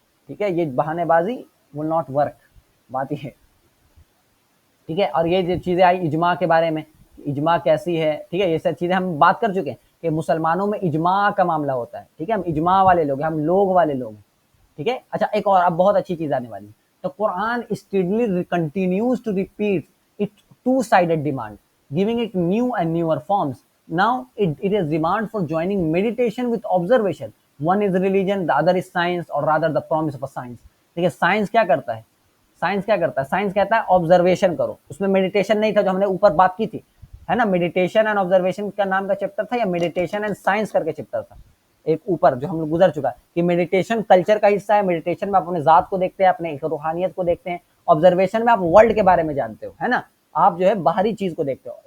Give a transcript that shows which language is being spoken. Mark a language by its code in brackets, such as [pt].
[ur] ٹھیک ہے, یہ بہانے بازی [en] will not work, [ur] بات یہ ہے. ٹھیک ہے, اور یہ جو چیزیں آئی اجماع کے بارے میں, اجماع کیسی ہے. ٹھیک ہے, یہ سب چیزیں ہم بات کر چکے ہیں کہ مسلمانوں میں اجماع کا معاملہ ہوتا ہے. ٹھیک ہے, ہم اجماع والے لوگ ہیں, ہم لوگ والے لوگ ہیں. ٹھیک ہے, اچھا ایک اور اب بہت اچھی چیز آنے والی ہے. [en] تو Quran steadily continues to repeat it two-sided demand, giving it new and newer forms. Now it is demand for joining meditation with observation. One is religion, the other is science, or rather the promise of a science. [ur] دیکھیں science کیا کرتا ہے, science کیا کرتا ہے, science کہتا ہے observation کرو. اس میں میڈیٹیشن نہیں تھا جو ہم نے اوپر بات کی تھی, ہے نا. میڈیٹیشن اینڈ آبزرویشن کا نام کا چیپٹر تھا, یا میڈیٹیشن اینڈ سائنس کر کے چیپٹر تھا ایک اوپر جو ہم لوگ گزر چکا کہ میڈیٹیشن کلچر کا حصہ ہے. میڈیٹیشن میں آپ اپنے ذات کو دیکھتے ہیں, اپنے روحانیت کو دیکھتے ہیں. آبزرویشن میں آپ ورلڈ کے بارے میں جانتے ہو, ہے نا, آپ جو ہے باہری چیز کو دیکھتے ہو.